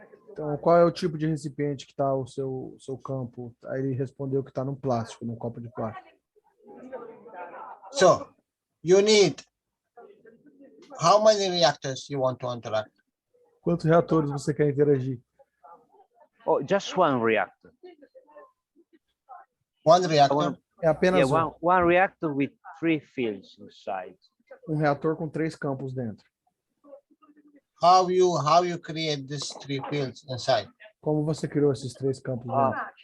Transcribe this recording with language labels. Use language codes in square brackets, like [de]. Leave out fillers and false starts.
[pt] Então, qual é o tipo de recipiente que está o seu campo? Aí ele respondeu que está num plástico, num copo de plástico. [en] So, you need how many reactors you want to interact? [pt] Quantos reatores você quer interagir? [en] Oh, just one reactor. One reactor? [pt] É apenas [en] one reactor with 3 fields inside. [pt] Um reator com 3 campos dentro. [en] How you create these 3 fields inside? [pt] Como você criou esses 3 campos dentro?